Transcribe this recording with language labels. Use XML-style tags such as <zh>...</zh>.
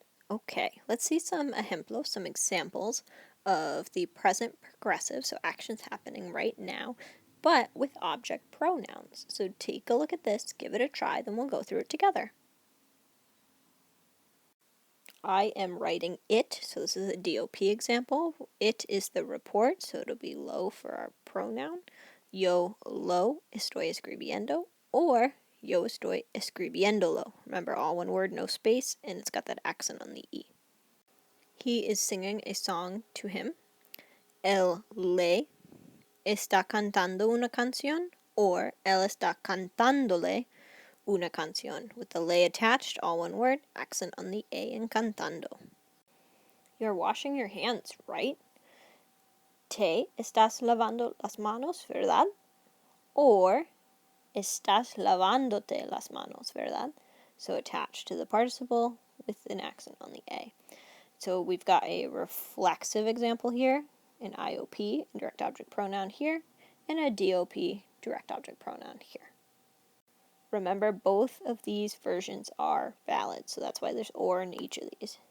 <en>Okay, let's see some ejemplos, some examples of the present progressive, so actions happening right now, but with object pronouns. So take a look at this, give it a try, then we'll go through it together. I am writing it, so this is a DOP example. It is the report, so it'll be lo for our pronoun.</en> <es>Yo lo estoy escribiendo, or yo estoy escribiéndolo.</es> <en>Remember, all one word, no space, and it's got that accent on the E. He is singing a song to him.</en> <es>Él le está cantando una canción, or él está cantándole una canción,</es> <en>with the le attached, all one word, accent on the A in cantando. You're washing your hands, right?</en> <es>Te estás lavando las manos, ¿verdad? Or estás lavándote las manos, ¿verdad?</es> <en>So attached to the participle with an accent on the A. So we've got a reflexive example here, an IOP, direct object pronoun here, and a DOP, direct object pronoun here. Remember, both of these versions are valid, so that's why there's or in each of these.</en>